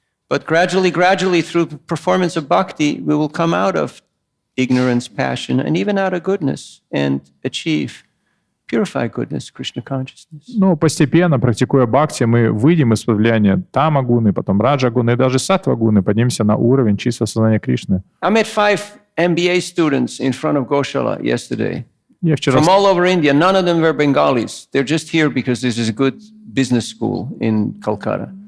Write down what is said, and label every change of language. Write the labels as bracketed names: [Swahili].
[English] But gradually, through performance of bhakti, we will come out of ignorance, passion, and even out of goodness, and achieve purified goodness, Krishna consciousness. [Russian] Ну, постепенно, практикуя бхакти, мы выйдем из-под влияния тамагуны, потом раджагуны и даже саттвагуны, поднимемся на уровень чистого сознания Кришны. [English] I met 5 MBA students in front of Goshala yesterday. [Russian] Я вчера... [English] From all over India. None of them were Bengalis. They're just here because this is a good business school in Calcutta.